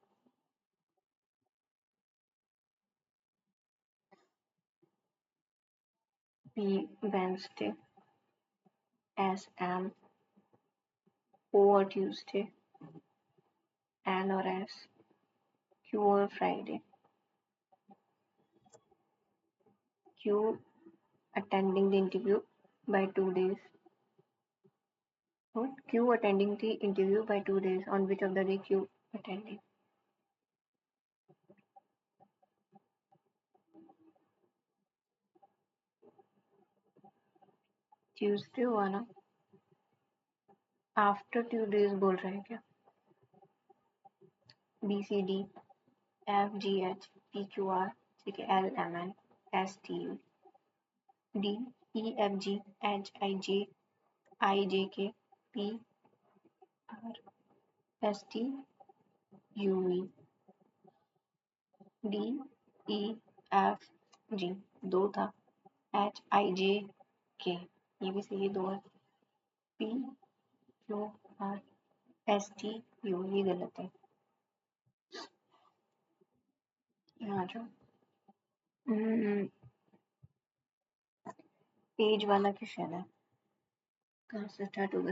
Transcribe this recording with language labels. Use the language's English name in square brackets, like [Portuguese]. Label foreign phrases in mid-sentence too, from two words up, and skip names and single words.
[English] P Wednesday, S M, O और Tuesday, N और S, Q और Friday। क्यू attending the interview by 2 days. What? Q attending the interview by 2 days. On which of the day Q attending? [Hindi] Tuesday हुआ ना? [English] After 2 days [Hindi] बोल रहे हैं क्या? [English] B C D F G H P Q R [Hindi] ठीक है, [English] L M N S T U D E F G H I J I J K P R S T U V D E F G 2 था। H I J K [Hindi] ये भी सही है, 2 है। [English] P Q R S T U [Hindi] ये गलत है। यहाँ जो पेज वाला क्वेश्चन है, कहाँ से स्टार्ट होगा?